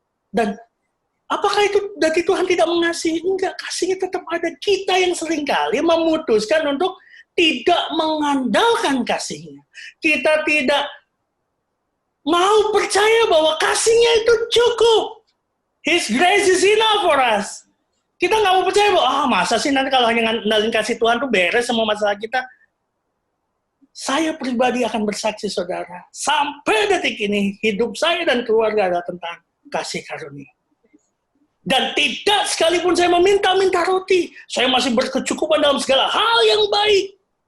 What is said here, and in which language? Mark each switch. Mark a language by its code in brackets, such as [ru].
[id] Dan apakah itu dari Tuhan tidak mengasihi? Enggak, kasihnya tetap ada. Kita yang seringkali memutuskan untuk tidak mengandalkan kasihnya. Kita tidak mau percaya bahwa kasihnya itu cukup. [en] His grace is enough for us. [id] Kita nggak mau percaya bahwa masa sih nanti kalau hanya ngandalin kasih Tuhan tuh beres semua masalah kita. Saya pribadi akan bersaksi, saudara, sampai detik ini hidup saya dan keluarga adalah tentang kasih karunia. Dan tidak sekalipun saya meminta-minta roti, saya masih berkecukupan dalam segala hal yang baik.